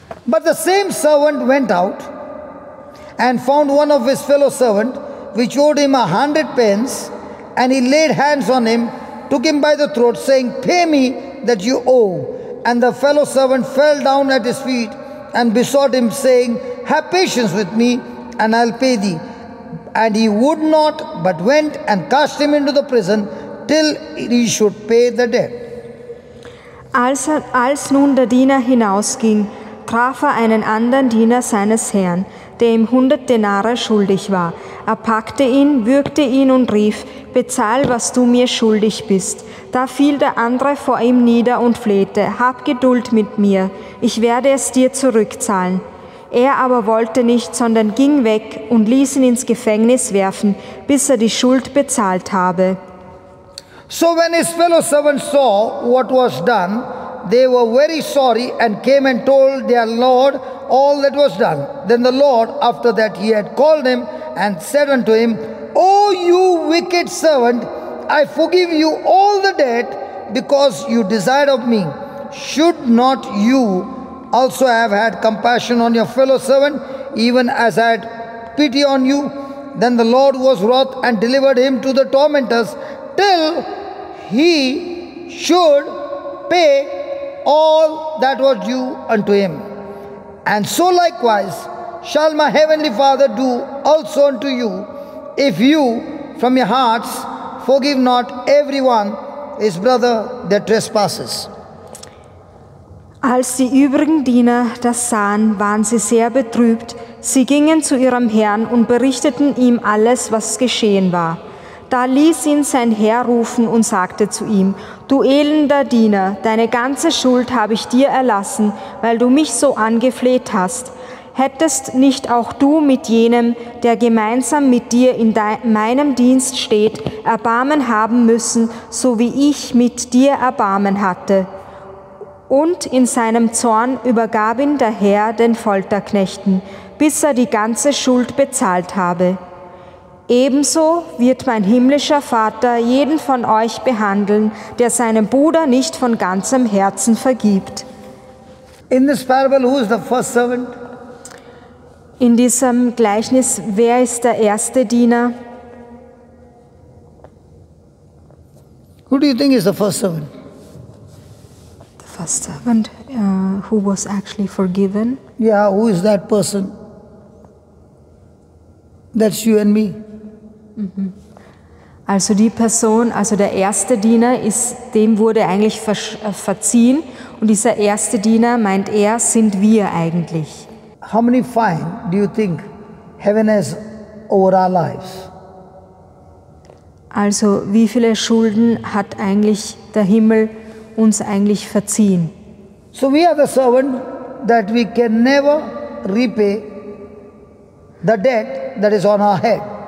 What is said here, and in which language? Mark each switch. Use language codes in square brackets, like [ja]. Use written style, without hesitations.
[en] But the same servant went out and found one of his fellow servants, which owed him 100 pence, and he laid hands on him, took him by the throat, saying, pay me that you owe. And the fellow servant fell down at his feet and besought him, saying, have patience with me, and I'll pay thee. And he would not, but went and cast him into the prison till he should pay the debt. [de] Als nun der Diener hinausging, traf er einen anderen Diener seines Herrn, der ihm 100 Denare schuldig war. Er packte ihn, würgte ihn und rief, bezahl, was du mir schuldig bist. Da fiel der andere vor ihm nieder und flehte, hab Geduld mit mir, ich werde es dir zurückzahlen. Er aber wollte nicht, sondern ging weg und ließ ihn ins Gefängnis werfen, bis er die Schuld bezahlt habe. [en] So when his fellow servants saw what was done, they were very sorry and came and told their Lord all that was done. Then the Lord, after that he had called him and said unto him, O you wicked servant, I forgive you all the debt because you desired of me. Should not you also have had compassion on your fellow servant, even as I had pity on you? Then the Lord was wroth and delivered him to the tormentors till he should pay all that was due unto him. And so likewise shall my heavenly Father do also unto you, if you from your hearts forgive not everyone his brother their trespasses. [de] Als die übrigen Diener das sahen, waren sie sehr betrübt. Sie gingen zu ihrem Herrn und berichteten ihm alles, was geschehen war. Da ließ ihn sein Herr rufen und sagte zu ihm: Du elender Diener, deine ganze Schuld habe ich dir erlassen, weil du mich so angefleht hast. Hättest nicht auch du mit jenem, der gemeinsam mit dir in meinem Dienst steht, Erbarmen haben müssen, so wie ich mit dir Erbarmen hatte? Und in seinem Zorn übergab ihn der Herr den Folterknechten, bis er die ganze Schuld bezahlt habe. Ebenso wird mein himmlischer Vater jeden von euch behandeln, der seinem Bruder nicht von ganzem Herzen vergibt. [en] In this parable, who is the first servant? [de] In diesem Gleichnis, wer ist der erste Diener? [en] Who do you think is the first servant? The first servant who was actually forgiven. Yeah, who is that person? That's you and me. [de] Also die Person, also der erste Diener, dem wurde eigentlich verziehen. Und dieser erste Diener, meint er, sind wir eigentlich. How many fine do you think heaven has over our lives? Also wie viele Schulden hat eigentlich der Himmel uns eigentlich verziehen? [en] So we are the servant that we can never repay the debt that is on our head.